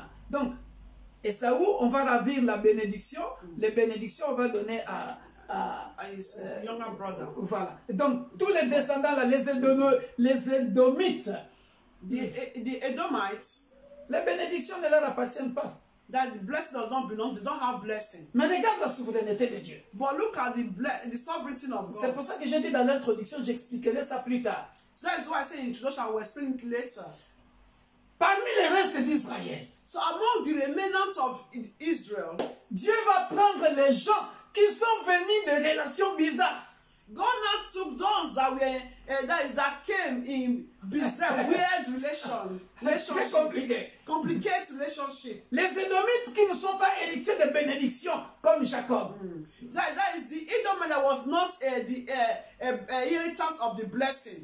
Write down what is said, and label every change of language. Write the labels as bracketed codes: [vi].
[fr] Donc, Esaú, on va ravir la bénédiction. Les bénédictions, on va donner à [en] his younger brother. [fr] Voilà. Donc, tous les descendants, là, les Édomites, [en] the Edomites, [fr] les bénédictions ne leur appartiennent pas. [en] That the blessing does not belong, they don't have blessing. [fr] Mais regarde la souveraineté de Dieu. [en] But look at the sovereignty of God. [fr] C'est pour ça que j'ai dit dans l'introduction, j'expliquerai ça plus tard. [en] So that is why I say in introduction, I will explain it later. [fr] parmi les restes d'Israël, [en] So among the remnant of Israel, [fr] Dieu va prendre les gens qui sont venus de relations bizarres. [en] God now took those that were that came in bizarre, weird [fr] Très [en] relationship, [fr] compliqué. [en] complicated relationship. [fr] Les Édomites qui ne sont pas héritiers de bénédiction comme Jacob. [en] That is the Edomite that was not the inheritance of the blessing.